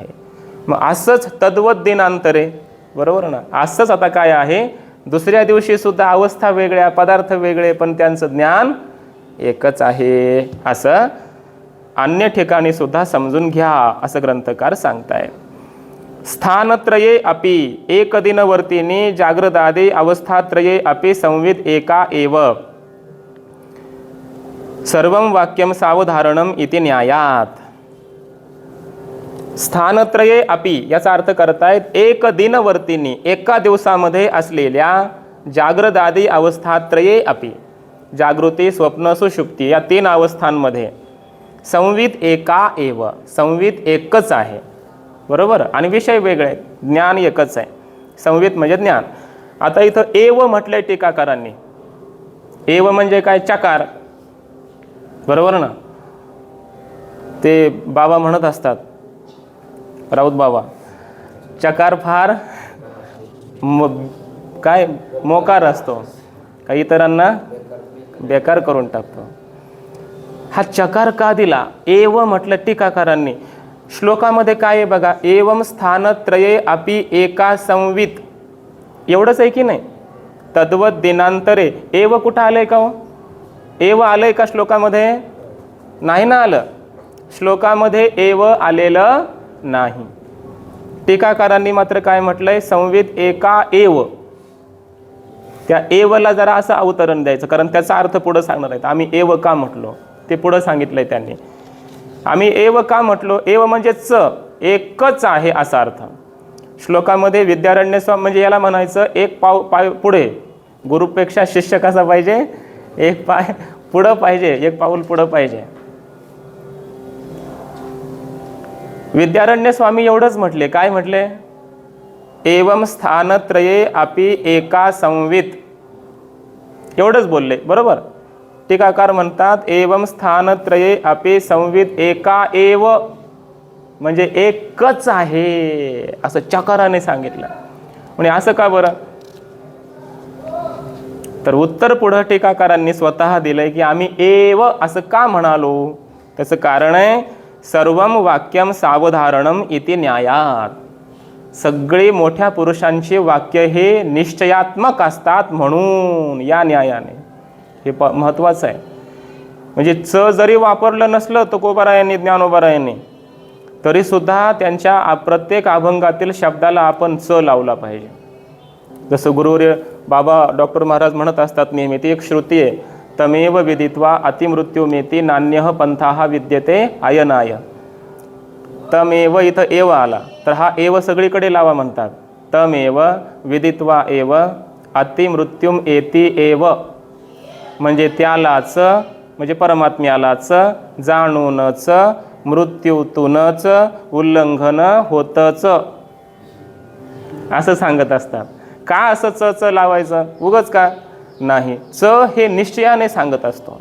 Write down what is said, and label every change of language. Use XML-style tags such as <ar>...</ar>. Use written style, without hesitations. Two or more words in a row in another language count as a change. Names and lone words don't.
<mr>मग असंच</mr> <sa>तद्वत दिनांतरे,</sa> <mr>बरोबर ना, असंच आता काय आहे, दुसऱ्या दिवशी सुद्धा अवस्था वेगळ्या, पदार्थ वेगळे, पण त्यांचं ज्ञान एकच आहे, असं अन्य ठिकाणी सुद्धा समजून घ्या, असं ग्रंथकार सांगताय.</mr> <sa>स्थानत्रये अपि एकदिनवर्तिनी जागृतादि अवस्थात्रये अपि संवित एका एव सर्वं वाक्यम सावधारणम इति न्यायात. स्थानत्रये अपि</sa> <mr>याचा अर्थ करतायत</mr> <sa>एक दिनवर्तिनी,</sa> <mr>एका दिवसामध्ये असलेल्या</mr> <sa>जागृतादि अवस्थात्रये अपि,</sa> <mr>जागृती, स्वप्न, सुषुप्ती या 3 अवस्थांमध्ये</mr> <sa>संवित एका एव,</sa> <mr>संवित एकच आहे, बरोबर, आणि विषय वेगळे आहेत, ज्ञान एकच आहे. संवित म्हणजे ज्ञान. आता इथं एव म्हटलंय टीकाकारांनी. एव म्हणजे काय? चकार, बरोबर ना. ते बाबा म्हणत असतात, राऊत बाबा, चकार फार काय मोकार असतो, काही इतरांना बेकार करून टाकतो. हा चकार का दिला? एव म्हटलं टीकाकारांनी. श्लोकामध्ये काय आहे बघा,</mr> <sa>एवं स्थानत्रये अपि एका संवित,</sa> <mr>एवढंच आहे की नाही.</mr> <sa>तद्वत दिनांतरे,</sa> <mr>एव कुठं आलंय का हो? एव आलंय का श्लोकामध्ये? नाही ना आलं, श्लोकामध्ये एव आलेलं नाही. टीकाकारांनी मात्र काय म्हटलंय,</mr> <sa>संवित एका एव.</sa> <mr>त्या एवला जरा असं अवतरण द्यायचं, कारण त्याचा अर्थ पुढं सांगणार आहेत. आम्ही एव का म्हटलो ते पुढं सांगितलंय त्यांनी. आम्ही एव का म्हटलो? एव म्हणजे एकच आहे असा अर्थ. श्लोकामध्ये विद्यारण्य स्वामी म्हणजे याला म्हणायचं एक पाय पुढे, गुरुपेक्षा शिष्य कसा पाहिजे? एक पाय पुढं पाहिजे, एक पाऊल पुढं पाहिजे. विद्यारण्य स्वामी एवढंच म्हटले. काय म्हटले?</mr> <sa>एवं स्थानत्रये अपि एका संवित,</sa> <mr>एवढंच बोलले, बरोबर. टीकाकार म्हणतात</mr> <sa>एवं स्थानत्रये अपि संवित एका एव,</sa> <mr>म्हणजे एकच आहे असं चकाराने सांगितलं. म्हणजे असं का बरं? तर उत्तर पुढं टीकाकारांनी स्वतः दिलंय की आम्ही एव असं का म्हणालो. त्याचं कारण आहे</mr> <sa>सर्वम वाक्यम सावधारणम इति न्यायात.</sa> <mr>सगळे मोठ्या पुरुषांची वाक्य हे निश्चयात्मक असतात म्हणून या न्यायाने. हे महत्त्वाचं आहे. म्हणजे जरी वापरलं नसलं तुकोबारायांनी, ज्ञानोबारायांनी, तरीसुद्धा त्यांच्या प्रत्येक अभंगातील शब्दाला आपण लावला पाहिजे. जसं गुरुवर्य बाबा डॉक्टर महाराज म्हणत असतात नेहमी, ती एक श्रुती आहे,</mr> <sa>तमेव विदित्वा अतिमृत्युमेती नान्यः पंथाः विद्यते अयनाय.</sa> <mr>तमेव इथं एव आला तर हा एव सगळीकडे लावा म्हणतात.</mr> <sa>तमेव विदित्वा एव अतिमृत्युम एती एव,</sa> <mr>म्हणजे त्यालाच, म्हणजे परमात्म्यालाच जाणूनच मृत्यूतूनच उल्लंघन होतच असं सांगत असतात. का असं च लावायचं उगच का? नाही, हे निश्चयाने सांगत असतो.</mr>